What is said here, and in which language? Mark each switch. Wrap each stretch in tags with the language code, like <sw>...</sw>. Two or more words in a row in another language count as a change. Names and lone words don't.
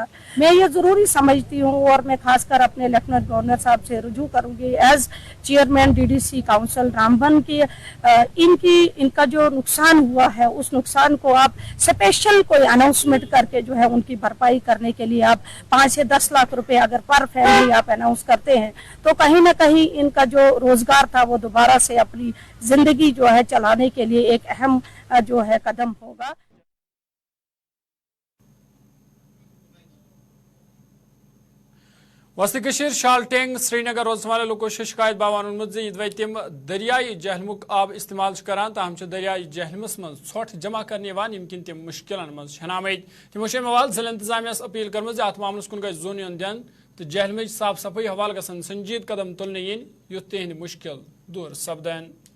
<hi>मैं ये ज़रूरी समझती हूँ और मैं खासकर अपने</hi> <en>Lieutenant Governor</en> <hi>साहब से रुजू करूँगी</hi> <en>as chairman</en> <hi>DDC काउंसिल रामबन की इनका जो नुकसान हुआ है उस नुकसान को आप स्पेशल कोई अनाउंसमेंट करके जो है उनकी भरपाई करने के लिए आप 5 से 10 लाख रुपए अगर</hi> <en>per family</en> <hi>आप अनाउंस करते हैं तो कहीं ना कहीं इनका जो रोजगार था वो दोबारा से अपनी जिंदगी जो है चलाने के लिए एक अहम जो है कदम होगा।</hi> <ks>वस्ती कशीर शालटेंग श्रीनगर रोजन</ks> <hi>वाले लोगों से शिकायत</hi> <ks>बावान उन्मुत यदि तिम दरियाई जहलमुक आब इस्तेमाल करान ताहम दरियाई जहलमस मज ोठ जमा करने यमकिन तम मुश्किल मज हनामत तमो मवाल जिला इंतजामिया अपील कर्म अत मामलस कुन गई जोन यन दिन तो जहलमच साफ सफाई हवाल गसन संजीद कदम तुलने इन युथ तिहंद मुश्किल दूर सपदन।</ks>